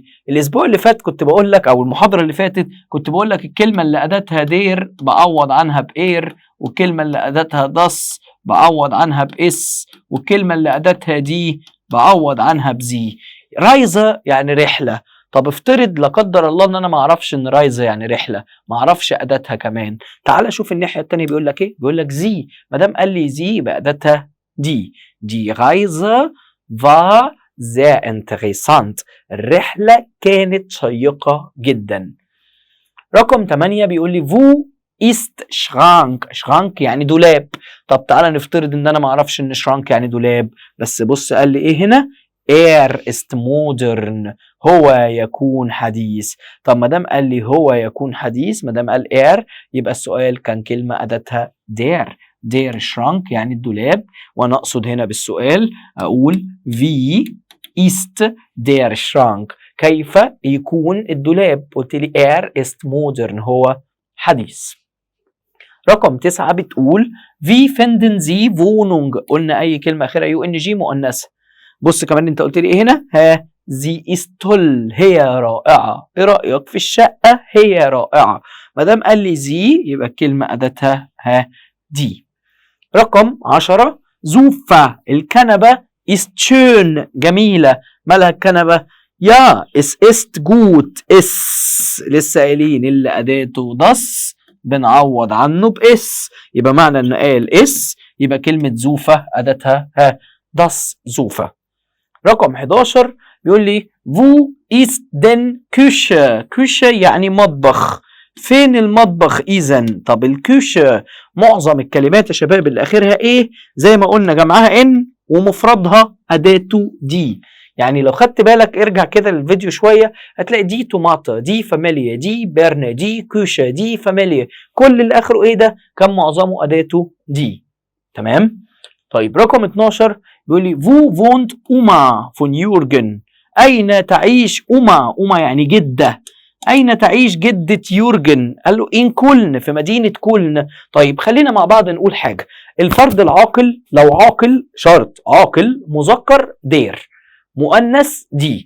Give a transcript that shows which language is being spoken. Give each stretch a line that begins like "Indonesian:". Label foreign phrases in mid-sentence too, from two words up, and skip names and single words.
Arabic: الاسبوع اللي فات كنت بقول لك او المحاضره اللي فاتت كنت بقول لك الكلمه اللي اداتها دير بعوض عنها باير، والكلمه اللي اداتها داس بعوض عنها باس، والكلمه اللي اداتها دي بعوض عنها بزي. رايزه يعني رحله. طب افترض لا قدر الله ان انا ما اعرفش ان رايزه يعني رحله، ما اعرفش اداتها كمان. تعال شوف الناحيه الثانيه بيقول لك ايه؟ بيقول لك زي. ما دام قال لي زي يبقى اداتها
German: die Reise
Arabic: فا
German: sehr interessant.
Arabic: الرحلة كانت شيقة جدا. رقم 8 بيقول لي
German: wo ist Schrank.
Arabic: شرانك يعني دولاب. طب تعالى نفترض ان انا ما اعرفش ان شرانك يعني دولاب، بس بص قال لي ايه هنا؟
German: ist modern.
Arabic: هو يكون حديث. طب ما دام قال لي هو يكون حديث، ما دام قال يبقى السؤال كان كلمة اداتها
German: der Schrank
Arabic: يعني الدولاب. وانا اقصد هنا بالسؤال اقول
German: wie ist der Schrank.
Arabic: كيف يكون الدولاب؟ قلت لي
German: ist modern
Arabic: هو حديث. رقم 9 بتقول
German: wie finden Sie Wohnung.
Arabic: قلنا اي كلمه اخرها يو ان جي مؤنثه. بص كمان انت قلت لي ايه هنا؟
German: sie ist toll
Arabic: هي رائعه. ايه رايك في الشقه؟ هي رائعه. ما دام قال لي زي يبقى الكلمه اداتها دي. رقم 10 زوفا. الكنبه
German: ist schön
Arabic: جميله. مالها الكنبه؟ يا
German: es ist gut.
Arabic: لسه قايلين اللي اداته داس بنعوض عنه باس. يبقى معنى ان قال اس يبقى كلمه زوفا اداتها
German: das Sofa.
Arabic: رقم 11 بيقول لي
German: wo ist denn Küche.
Arabic: كوشه يعني مطبخ. فين المطبخ اذا؟ طب الكوشه معظم الكلمات يا شباب اللي اخرها ايه زي ما قلنا جمعها ان ومفردها اداته دي. يعني لو خدت بالك ارجع كده للفيديو شويه هتلاقي
German: die Tomate, die Familie, die Birne, die Küche, die Familie.
Arabic: كل اللي اخره ايه ده؟ كان معظمه اداته دي. تمام؟ طيب رقم 12 بيقول لي
German: wo wohnt Oma von Jürgen.
Arabic: اين تعيش أما؟ أما يعني جده. أين تعيش جدة يورجن؟ قال له إن كولن في مدينة كولن. طيب خلينا مع بعض نقول حاجة. الفرد العاقل لو عاقل شرط عاقل مذكر دير، مؤنث دي.